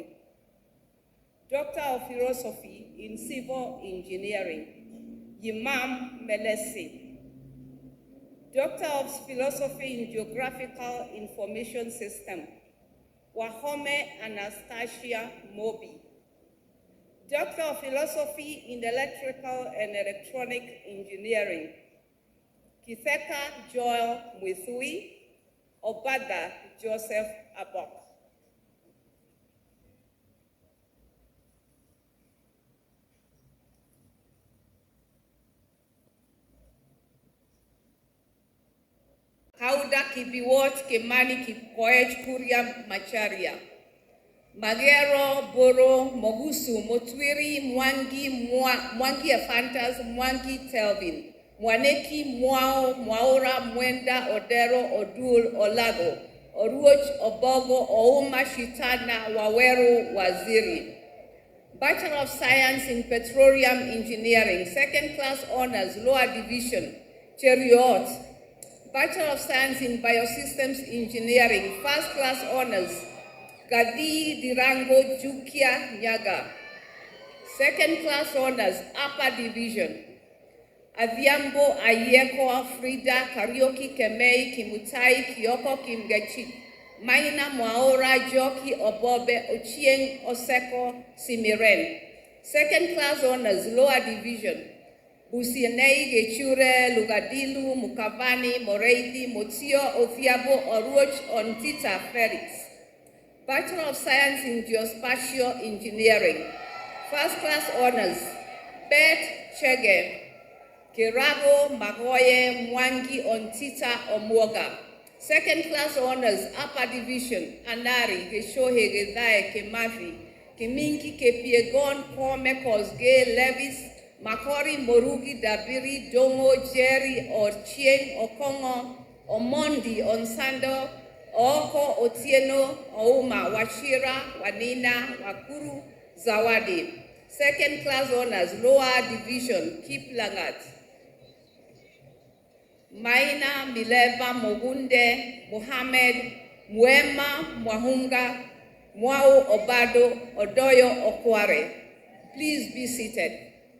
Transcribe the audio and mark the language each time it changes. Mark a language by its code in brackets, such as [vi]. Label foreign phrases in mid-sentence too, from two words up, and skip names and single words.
[en] Doctor of Philosophy in Civil Engineering, Yimam Melesi. Doctor of Philosophy in Geographical Information System, Wahome Anastasia Mobi. Doctor of Philosophy in Electrical and Electronic Engineering, Kitheka Joel Mwithui, Obada Joseph Abok. Kauda Kibiwot Kimani Kikoech Kuria Macharia. Magero Boro Mogusu Motwiri Mwangi Afantas Mwangi Telvin. Mwaneki Mwao Mwaura Mwenda Odero Odul Olago. Oruoch Obogo Ouma Shitana Waweru Waziri. Bachelor of Science in Petroleum Engineering, second class honors, lower division, Cheriot. Bachelor of Science in Biosystems Engineering, first class honors, Gadi Dirango Jukia Nyaga. Second class honors, upper division, Adhiambo Ayeko Frida Karioki Kemei Kimutai Kioko Kimgechi. Maina Mwaora Joki Obobe Ochieng Oseko Simiren. Second class honors, lower division, Busienei Gechure Lugadilu Mukavani Moreithi Motio Ofiabo Oruoch Ontita Felix. Bachelor of Science in Geospatial Engineering. First class honors, Beth Chege Kirago Magoye Mwangi Ontita Omwoga. Second class honors, upper division, Anari, Geshohe, Gedae, Kemafi, Kiminki, Kepiegon, Kome, Kosge, Levis, Makori, Morugi, Dabiri, Domo, Jerry, Orchieng, Okongo, Omondi, Onsando, Oko, Otieno, Ouma, Washira, Wanina, Wakuru, Zawadi. Second class honors, lower division, Kiplangat. Maina Mileva Mogunde Muhammad Mwema Mwahunga Mwao Obado Odoyo Okware. Please be seated.